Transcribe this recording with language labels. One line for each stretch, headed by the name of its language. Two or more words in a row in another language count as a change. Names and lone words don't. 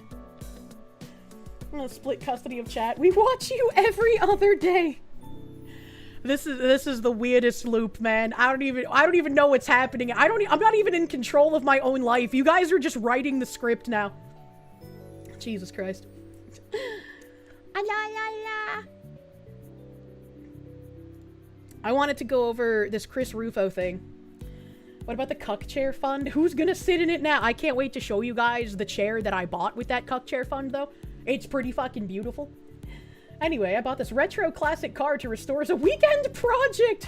English: I'm gonna split custody of chat. We watch you every other day. This is the weirdest loop, man. I don't even know what's happening. I'm not even in control of my own life. You guys are just writing the script now. Jesus Christ. La la la. I wanted to go over this Chris Rufo thing. What about the cuck chair fund? Who's gonna sit in it now? I can't wait to show you guys the chair that I bought with that cuck chair fund, though. It's pretty fucking beautiful. Anyway, I bought this retro classic car to restore as a weekend project.